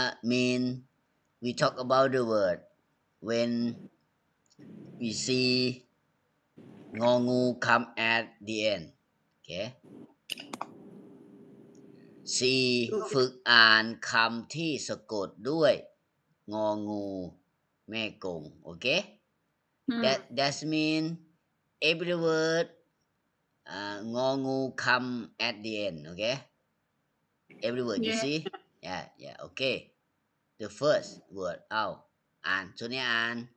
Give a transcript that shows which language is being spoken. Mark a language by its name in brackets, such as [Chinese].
[English] mean we talk about the word when we see งองู come at the end. Okay. 4. [Thai] ฝึกอ่านคำที่สะกดด้วยงองูแม่กง Okay? [English] That mean every word งองู come at the end. Okay? Every word you see? Yeah, okay. The first word [Thai] อ่านส่วนนี้อ่าน